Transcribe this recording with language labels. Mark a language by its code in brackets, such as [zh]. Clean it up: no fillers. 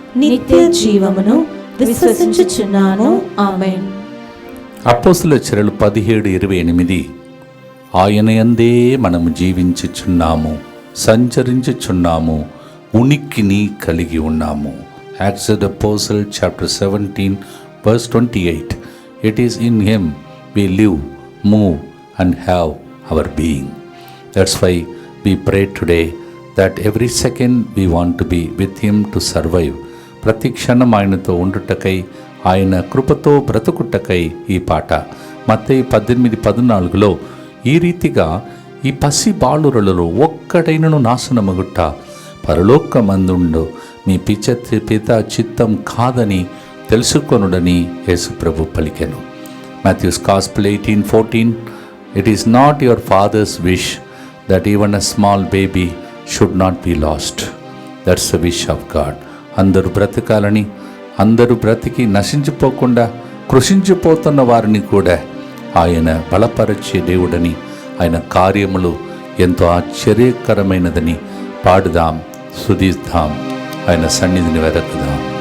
[te] నిత్య జీవమును విశ్వసించుచున్నాను. ఆమేన్. అపోస్తలుల చర్యలు 17:28. ఆయన యందే మనము జీవించుచున్నాము, సంచరించుచున్నాము, ఉనికిని కలిగి ఉన్నాము. [en] Acts of the Apostle chapter 17 verse 28. It is in him we live, move and have our being. That's why we pray today that every second we want to be with him to survive. [te] ప్రతి క్షణం ఆయనతో ఉండుటకై, ఆయన కృపతో బ్రతుకుటకై ఈ పాట. మత్తయి 18:14లో ఈ రీతిగా ఈ పసి బాలురలలో ఒక్కడైనను నాశనమగుట పరలోకమందుండు మీ పిత చిత్తం కాదని తెలుసుకొనుడని యేసు ప్రభు పలికెను. [en] Matthew's Gospel 18:14, it is not your father's wish that even a small baby should not be lost. That's the wish of God. [te] అందరూ బ్రతకాలని, అందరూ బ్రతికి నశించిపోకుండా కృషించిపోతున్న వారిని కూడా ఆయన బలపరిచే దేవుడని, ఆయన కార్యములు ఎంతో ఆశ్చర్యకరమైనదని పాడుదాం, స్తుతిద్దాం, ఆయన సన్నిధిని వెదకుదాం.